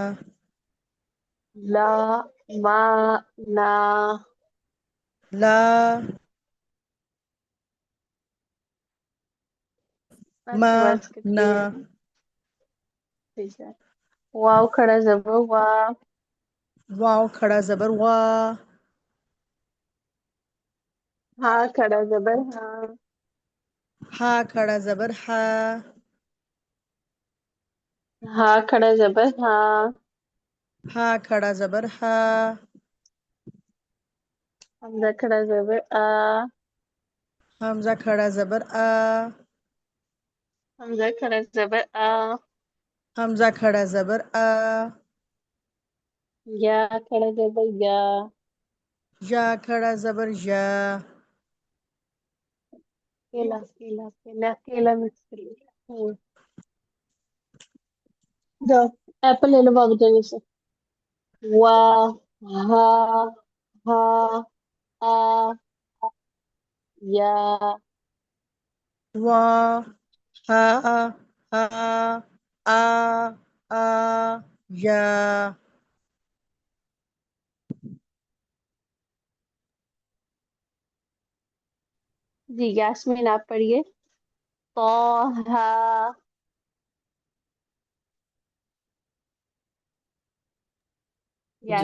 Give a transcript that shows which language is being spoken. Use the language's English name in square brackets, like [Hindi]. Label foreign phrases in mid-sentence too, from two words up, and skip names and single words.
[Urdu] لا ما نا لا آپ ما کی آواز کٹ نا رہی ہے ٹھیک ہے واو کھڑا زبر وا واو کھڑا زبر وا ہا کھڑا زبر ہا ہا کھڑا زبر ہا ہا کھڑا زبر ہا ہا کھڑا زبر ہا حمزہ کھڑا زبر آ حمزہ کھڑا زبر آ حمزہ کھڑا زبر آ حمزہ کھڑا زبر آ یا کھڑا زبر یا یا کھڑا زبر یا کیلا کیلا کیلا کیلا مکس کریے جاؤ ایپل لے لو بابو جانی سے وا ہا ہا آ یا وا ہا ہا آ آ یا جی یاسمین آپ پڑھیے طا ہا جی